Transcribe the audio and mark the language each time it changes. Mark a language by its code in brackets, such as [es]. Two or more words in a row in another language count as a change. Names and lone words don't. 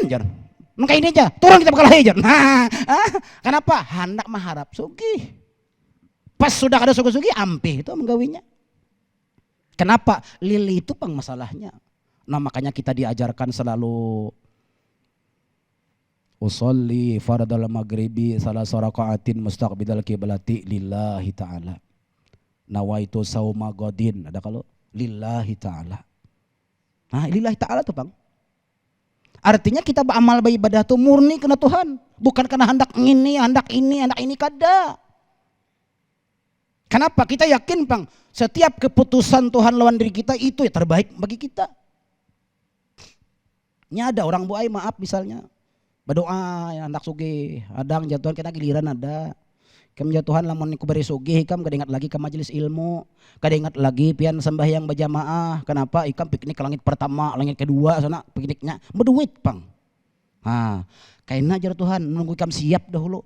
[bjn] Maka ini aja. Turun kita bakal hajar. Nah, kenapa? Hendak mengharap sugih. Pas sudah kada sugih-sugih ampih itu menggawinya. [id] Kenapa? [bjn] Lili itu pang masalahnya. [id] Nah makanya kita diajarkan selalu [ar] أصلي فرض المغرب ثلاث ركعات مستقبل القبلة لله تعالى. نويت صوم غد. [bjn] Ada kalau [ar] لله تعالى. [bjn] Nah [ar] لله تعالى [bjn] tuh bang. [id] Artinya kita beramal beribadah tuh murni karena Tuhan. [bjn] Bukan karena hendak ini kada. [id] Kenapa? Kita yakin bang. Setiap keputusan Tuhan lawan diri kita itu yang terbaik bagi kita. Ini ada orang buai maaf misalnya. Berdoa ya hendak sugih. [bjn] Adang jatuhan kita giliran ada. Kam jatuhan lamun ku beri sugih kam kada ingat lagi ke majelis ilmu. Kada ingat lagi pian sembahyang berjamaah. [id] Kenapa? [bjn] Ikam piknik ke langit pertama, langit kedua sana pikniknya. Berduit pang. Nah, kaina jar Tuhan nunggu ikam siap dahulu.